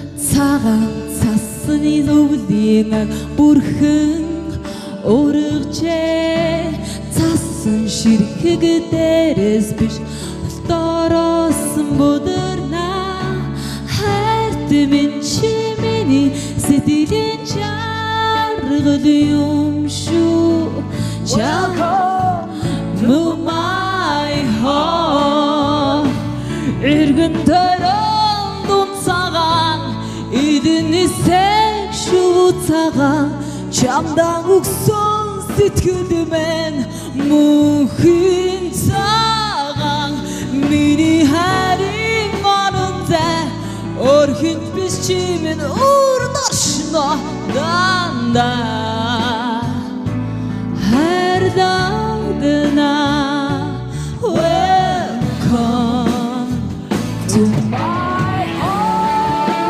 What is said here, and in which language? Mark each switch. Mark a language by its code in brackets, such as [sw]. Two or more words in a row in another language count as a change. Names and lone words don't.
[mn] Цагаан цасны өвлийн аг бүрхэн ургажээ. Цасан ширхэг дээрээс биш, дотоороос будирна. Хайрт минь чи миний сэтгэлийн жаргал юм шүү. [en] Welcome to my heart. [mn] Эргэн тойрон дунд цагаан, эдний сэг шүү цагаан. Чамдан өгсөн сэтгэл минь мөнхийн цагаан. Миний хайрын орон зай өөр хинт биш чи минь өөр доршно дандаа. Хайр дагдана. [en] Welcome to my heart.